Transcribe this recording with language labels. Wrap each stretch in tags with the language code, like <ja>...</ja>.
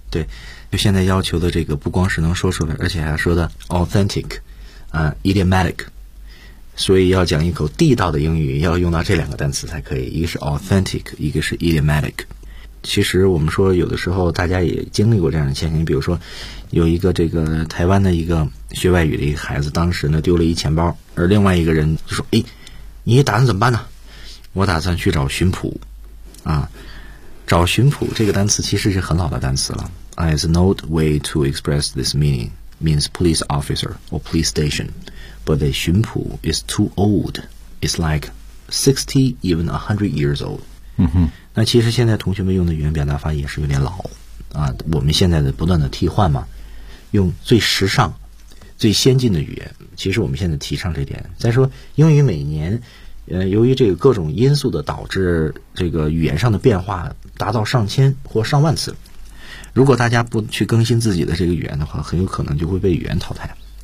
<zh>对，就现在要求的这个不光是能说出来，而且还说的 authentic idiomatic， 所以要讲一口地道的英语要用到这两个单词才可以，一个是 authentic， 一个是 idiomatic。其实我们说有的时候大家也经历过这样的现象，比如说有一个这个台湾的一个学外语的一个孩子，当时呢丢了一钱包，而另外一个人就说，哎，你打算怎么办呢？我打算去找巡捕啊。找巡捕这个单词其实是很老的单词了，</zh> <en>it's an old way to express this meaningmeans police officer or police station, but the 巡捕 is too old. It's like 60, even 100 years old.、 Mm-hmm.</en> <zh>那其实现在同学们用的语言表达法也是有点老啊。我们现在的不断的替换嘛，用最时尚最先进的语言，其实我们现在提倡这点。再说英语每年由于这个各种因素的导致，这个语言上的变化达到上千或上万次，如果大家不去更新自己的这个语言的话，很有可能就会被语言淘汰。</zh>